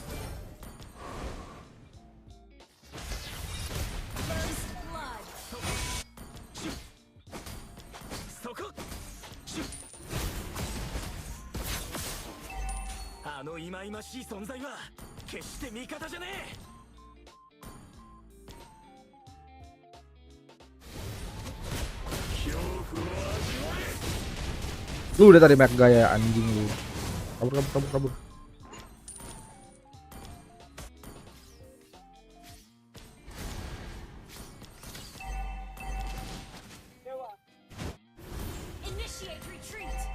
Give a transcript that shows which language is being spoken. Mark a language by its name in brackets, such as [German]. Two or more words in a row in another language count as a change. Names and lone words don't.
[English] First blood. [Japanese] シュッそこシュッ。あの忌々しい存在は決して味方じゃねえ。 [Indonesian] Lu udah tadi make gaya anjing lu. Kabur. [English] Initiate retreat.